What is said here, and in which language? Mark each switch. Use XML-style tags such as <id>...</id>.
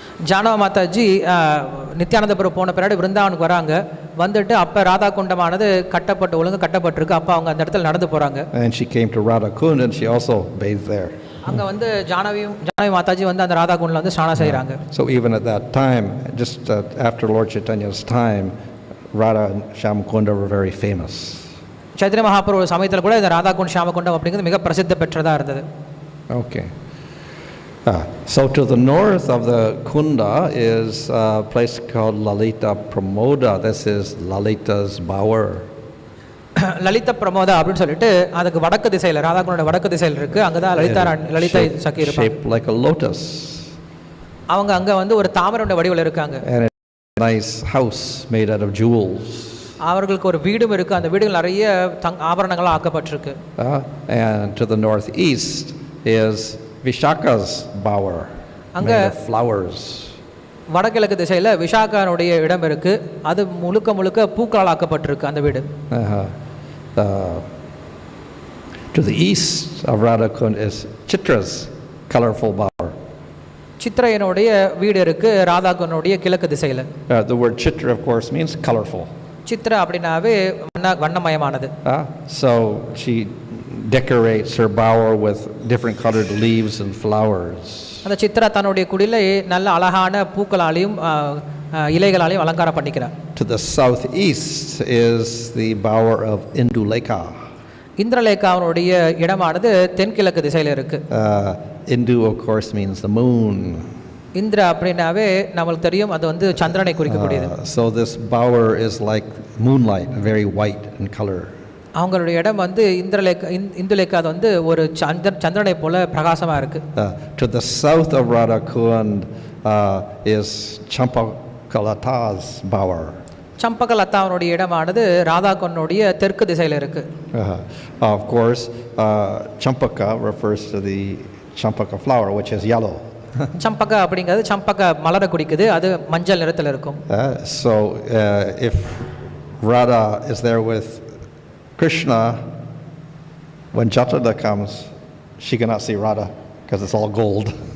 <ta>ஜானவ மாதாஜி நித்யானந்தபுரம் போன பின்னாடி விருந்தாவனுக்கு வராங்க. வந்துட்டு அப்போ ராதா குண்டமானது ஒழுங்கு கட்டப்பட்டிருக்கு. அப்போ அவங்க அந்த இடத்துல நடந்து போகிறாங்க.</ta> <en>And she came to Radha Kund and she also bathed there.</en> <ta>அங்கே வந்து ஜானவி மாதாஜி வந்து அந்த ராதா குண்டில் வந்து ஸ்நானம் செய்கிறாங்க.</ta> <en>So even at that time, just after Lord Chaitanya's time, Radha and Shyamkunda were very famous.</en> <ta>Chaitanya Mahaprabhu சமயத்தில் கூட இந்த ராதா குண்ட் ஷியாமகுண்டம் அப்படிங்கிறது மிக பிரசித்த பெற்றதாக இருந்தது.</ta> <en>Okay. So to the north of the Kunda is a place called Lalita Pramoda. This is Lalita's bower.</en> <ta>Lalitha பிரமோதா அப்படின்னு சொல்லிட்டு அதுக்கு வடக்கு திசையில் ராதா குண்டோட வடக்கு திசையில் இருக்கு. அங்கே தான் லலிதா சகி இருப்பாங்க.</ta> <en>Shaped like a lotus.</en> <ta>அவங்க அங்கே வந்து ஒரு தாமரை வடிவில் இருக்காங்க.</ta> <en>And a nice house made out of jewels.</en> <ta>அவர்களுக்கு ஒரு வீடும் இருக்கு. அந்த வீடுகள் நிறைய ஆபரணங்களாக ஆக்கப்பட்டிருக்கு.</ta> <en>And to the northeast is Vishaka's bower, made of flowers.</en> <ta>வடகிழக்கு திசையில் விஷாகனுடைய இடம் இருக்கு. அது முழுக்க பூக்களால் ஆக்கப்பட்டிருக்கு அந்த வீடு.</ta> <en>To the east of Radha Kund is Chitra's colorful bower.</en> <ta>சித்ரையனுடைய வீடு இருக்கு ராதா குண்டோடைய கிழக்கு திசையில்.</ta> <en>The word Chitra of course means colorful.</en> <ta>Chitra அப்படினாவே வண்ணமயமானது.</ta> <en>So she decorates her bower with different colored leaves and flowers.</en> <ta>அந்த சித்ரா தன்னுடைய குடிலை நல்ல அழகான பூக்களாலையும் இலைகளாலையும் அலங்காரம் பண்ணிக்கிறார்.</ta> <en>To the southeast is the bower of Indulekha.</en> <ta>இந்திரலேகாவுடைய இடமானது தென்கிழக்கு திசையில் இருக்கு.</ta> <en>Indu of course means the moon.</en> <ta>Indira அப்படினாவே நமக்கு தெரியும் அது வந்து சந்திரனை குறிக்கக்கூடியது.</ta> <en>So this bower is like moonlight, very white in color.</en> <ta>அவங்களுடைய இடம் வந்து இந்துலேக்கா அது வந்து ஒரு சந்திரனை போல பிரகாசமா இருக்கு.</ta> <en>To the south of Radha Kund is Champakalata's bower.</en> <ta>சம்பகலதாவுடைய இடமானது Radha குண்டோடைய தெற்கு திசையில் இருக்கு.</ta> <en>Of course, Champaka refers to the Champaka flower, which is yellow.</en> <ta>சம்பக அப்படிங்கிறது சம்பக மலரை குறிக்குது. அது மஞ்சள் நிறத்தில் இருக்கும்.</ta> <en>So if Radha is there with Krishna, when Jatala comes, she cannot see Radha because it's all gold.</en>